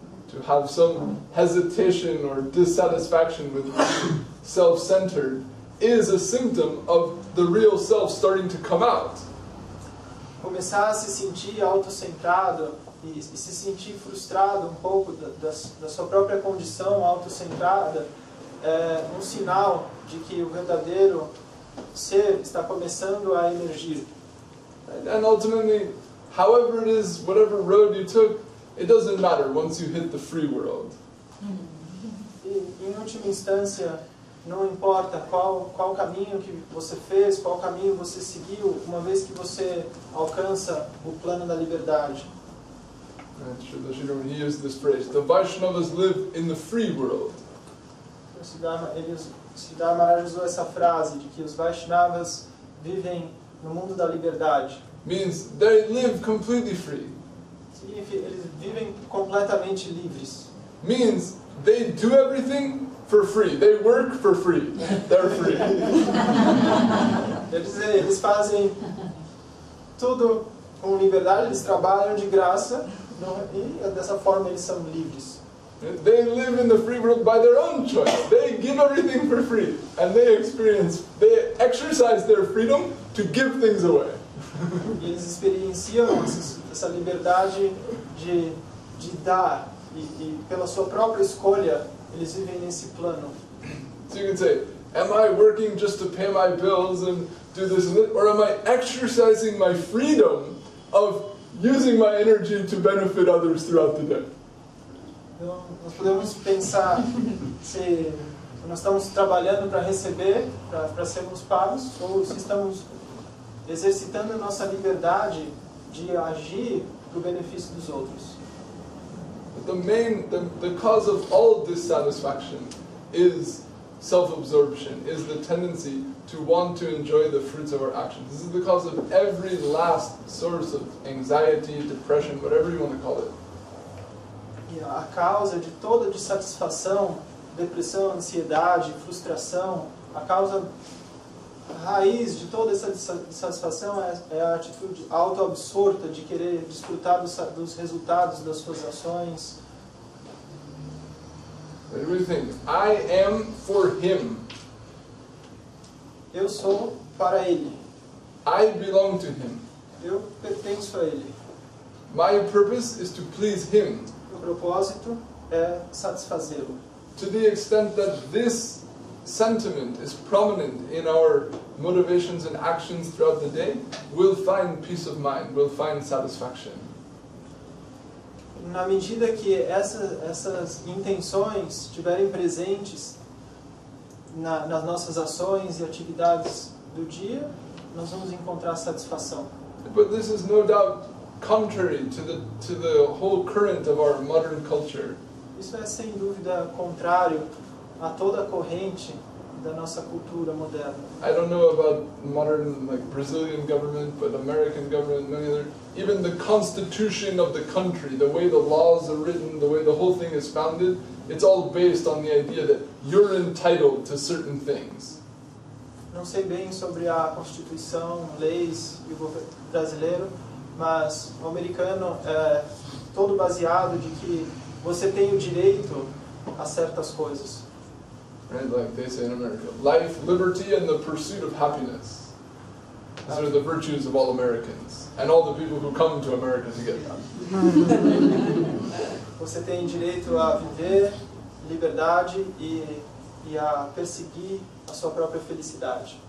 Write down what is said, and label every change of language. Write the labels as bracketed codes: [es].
[en] To have some hesitation or dissatisfaction with being self-centered is a symptom of the real self starting to come out. [pt] Começar a se sentir autocentrado e se sentir frustrado um pouco da sua própria condição autocentrada é um sinal de que o verdadeiro ser está começando a emergir. [en] And ultimately, however it is, whatever road you took, it doesn't matter once you hit the free world. [pt] E, em última instância, não importa qual caminho que você fez, qual caminho você seguiu, uma vez que você alcança o plano da liberdade. [en] He used this phrase, the Vaishnavas live in the free world. [pt] O Sripad Maharaj usou essa frase de que os Vaishnavas vivem no mundo da liberdade. [en] Means they live completely free. [pt] Significa, eles vivem completamente livres. [en] Means they do everything for free. They work for free. They're free. [pt] Eles fazem tudo com liberdade, eles trabalham de graça e dessa forma eles são livres. [en] They live in the free world by their own choice. They give everything for free. And they exercise their freedom to give things away. [pt] E eles experienciam essa liberdade de dar e pela sua própria escolha eles vivem nesse plano. [en] So you can say, am I working just to pay my bills and do this and that, or am I exercising my freedom of using my energy to benefit others throughout the day? [pt] Então, nós podemos pensar se nós estamos trabalhando para receber, para sermos pagos, ou se estamos exercitando a nossa liberdade de agir para o benefício dos outros. [en] The cause of all of dissatisfaction is self-absorption, is the tendency to want to enjoy the fruits of our actions. This is the cause of every last source of anxiety, depression, whatever you want to call it. [pt] E a causa de toda dissatisfação, depressão, ansiedade, frustração, a raiz de toda essa dissatisfação é a atitude autoabsorta de querer desfrutar dos resultados das suas ações. [en] What do you think? I am for him. [pt] Eu sou para ele. [en] I belong to him. [pt] Eu pertenço a ele. [en] My purpose is to please him. [pt] O propósito é satisfazê-lo. [en] To the extent that this sentiment is prominent in our motivations and actions throughout the day, we'll find peace of mind, we'll find satisfaction. [pt] Na medida que essas intenções estiverem presentes nas nossas ações e atividades do dia, nós vamos encontrar satisfação. [en] But this is no doubt contrary to the whole current of our modern culture. [pt] Isso é sem dúvida contrário a toda a corrente da nossa cultura moderna. [en] I don't know about modern Brazilian government, but American government, many other, even the constitution of the country, the way the laws are written, the way the whole thing is founded, it's all based on the idea that you're entitled to certain things. [pt] Não sei bem sobre a Constituição, leis e o governo brasileiro, mas o americano é todo baseado de que você tem o direito a certas coisas. [en] Right, like they say in America, life, liberty, and the pursuit of happiness. These are the virtues of all Americans, and all the people who come to America to get them. [pt] Você tem direito a viver, liberdade e a perseguir a sua própria felicidade.